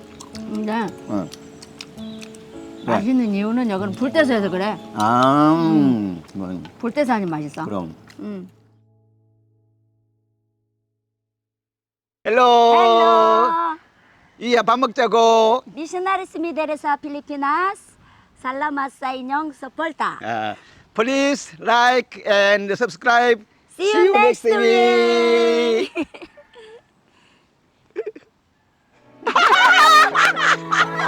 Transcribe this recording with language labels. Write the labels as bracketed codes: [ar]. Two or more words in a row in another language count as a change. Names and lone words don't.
[ko] 근데 응. 맛있는 이유는 여기는 불 떼서 해서 그래. 불 떼서 하니 맛있어. 그럼. 헬로. [en] Hello. [ko] 이야 밥 먹자고. [ceb] Missionaries Midere sa Pilipinas. Salamat sa inyong suporta. [en] Please like and subscribe. See you next week.